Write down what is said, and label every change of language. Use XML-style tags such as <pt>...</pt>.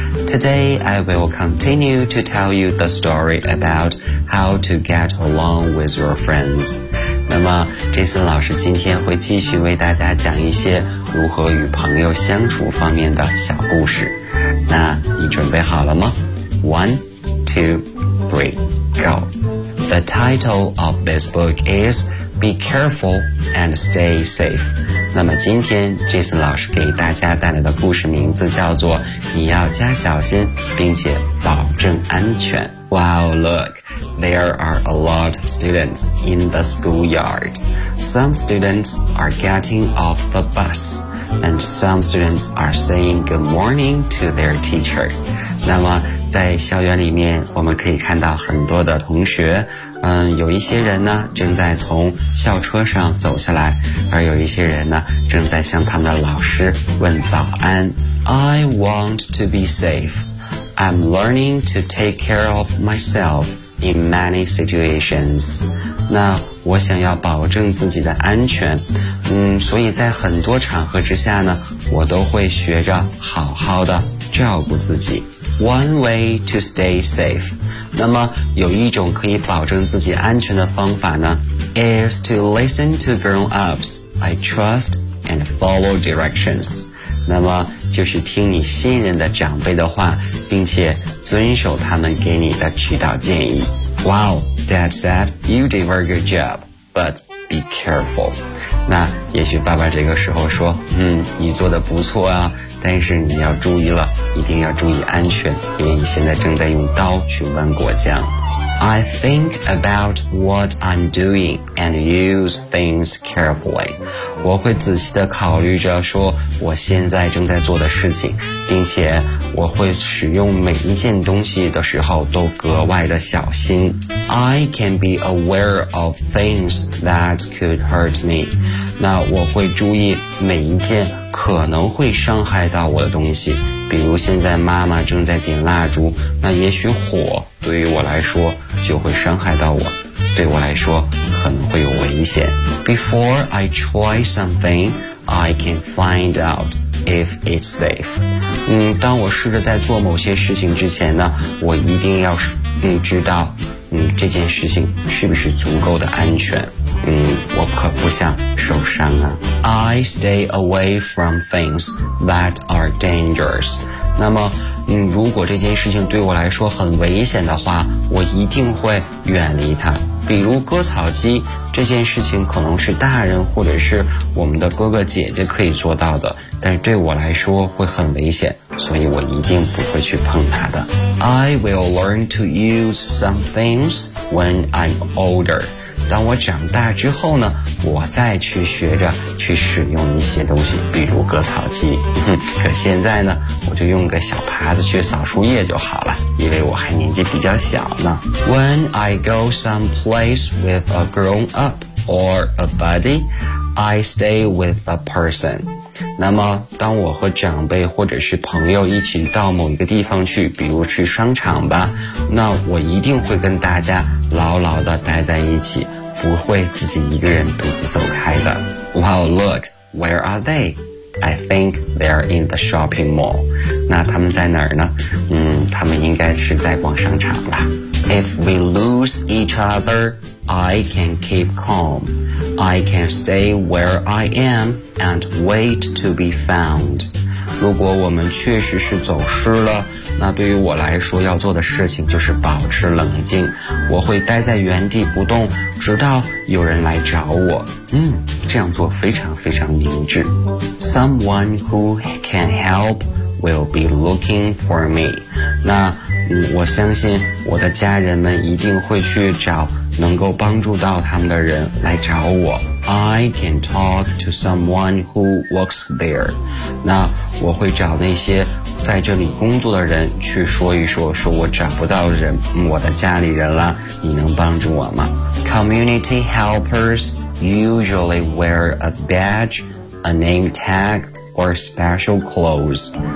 <en>Today I will continue to tell you the story about how to get along with your friends.</en> <zh>那么 Jason 老师今天会继续为大家讲一些如何与朋友相处方面的小故事。那你准备好了吗？</zh> <en>1, 2, 3, go. The title of this book is Be Careful and Stay Safe.</en> <zh>那么今天 Jason 老师给大家带来的故事名字叫做你要加小心并且保证安全。</zh> <en>Wow, look, there are a lot of students in the schoolyard. Some students are getting off the bus, and some students are saying good morning to their teacher.</en> <zh>那么在校园里面我们可以看到很多的同学，有一些人呢正在从校车上走下来，而有一些人呢正在向他们的老师问早安。</zh> <en>I want to be safe. I'm learning to take care of myself in many situations.</en> <zh>那我想要保证自己的安全，所以在很多场合之下呢我都会学着好好的照顾自己。</zh> <en>One way to stay safe.</en> <zh>那么有一种可以保证自己安全的方法呢</zh> <en>is to listen to grown-ups I trust and follow directions.</en> <zh>那么就是听你信任的长辈的话并且遵守他们给你的指导建议。</zh> <en>Wow, Dad said you did a very good job, but be careful.</en> <zh>那也许爸爸这个时候说，你做得不错啊，但是你要注意了，一定要注意安全，因为你现在正在用刀去剜果酱。</zh> <en>I think about what I'm doing and use things carefully.</en> <zh>我会仔细地考虑着说我现在正在做的事情，并且我会使用每一件东西的时候都格外的小心。</zh> <en>I can be aware of things that could hurt me.</en> <zh>那我会注意每一件可能会伤害到我的东西，比如现在妈妈正在点蜡烛，那也许火对于我来说就会伤害到我，对我来说可能会有危险。</zh> <en>Before I try something, I can find outIf it's safe.</en> <zh>当我试着在做某些事情之前呢，我一定要知道这件事情是不是足够的安全。我可不想受伤啊。</zh> <en>I stay away from things that are dangerous.</en> <zh>那么如果这件事情对我来说很危险的话，我一定会远离它。比如割草机，这件事情可能是大人或者是我们的哥哥姐姐可以做到的，但对我来说会很危险，所以我一定不会去碰它的。</zh> <en>I will learn to use some things when I'm older.</en> <zh>当我长大之后呢，我再去学着去使用一些东西，比如割草机。可现在呢，我就用个小耙子去扫树叶就好了，因为我还年纪比较小呢。</zh> <en>When I go someplace with a grown-up or a buddy, I stay with the person.</en> <zh>那么当我和长辈或者是朋友一起到某一个地方去，比如去商场吧，那我一定会跟大家牢牢地待在一起，不会自己一个人独自走开的。</zh> <en>Wow, look, where are they? I think they're in the shopping mall.</en> <zh>那他们在哪儿呢？他们应该是在逛商场吧。</zh> <en>If we lose each other, I can keep calm. I can stay where I am and wait to be found.</en> <zh>如果我们确实是走失了，那对于我来说要做的事情就是保持冷静。我会待在原地不动，直到有人来找我。这样做非常非常明智。</zh> <en>Someone who can help will be looking for me.</en> <zh>那我相信我的家人们一定会去找能够帮助到他们的人来找我。</zh> <en>I can talk to someone who works there.</en> <zh>那我会找那些在这里工作的人去说一说，说我找不到人，我的家里人了，你能帮助我吗？</zh> <en>Community helpers usually wear a badge, a name tag, or special clothes.</en>